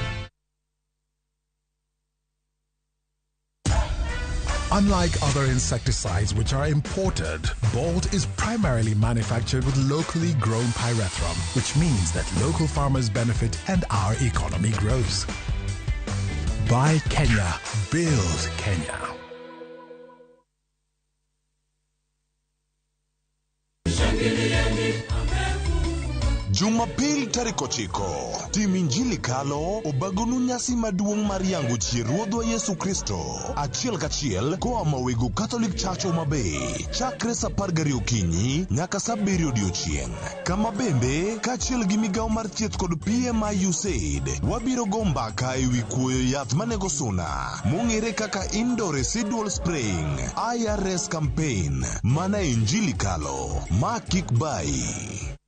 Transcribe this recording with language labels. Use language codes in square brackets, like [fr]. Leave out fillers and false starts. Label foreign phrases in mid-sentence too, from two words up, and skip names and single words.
[en] Unlike other insecticides which are imported, Bolt is primarily manufactured with locally grown pyrethrum, which means that local farmers benefit and our economy grows. Buy Kenya, build Kenya. [luo] Jumapil tarik 9 tim injili kalo obagonu nyasi maduong' mar yango chi Ruodhwa Yesu Kristo achiel kachiel koa mawego Catholic Church Homa Bay chakre saa 12 okinyi nyaka saa 7 odiechieng'. Kama bende kachiel gi migawo mar thieth kod PMI USAID wabiro go mbaka ewi kuoyo yath manego suna mong'ere kaka [en] indoor residual spraying IRS campaign [luo] mana injili kalo ma kik bai.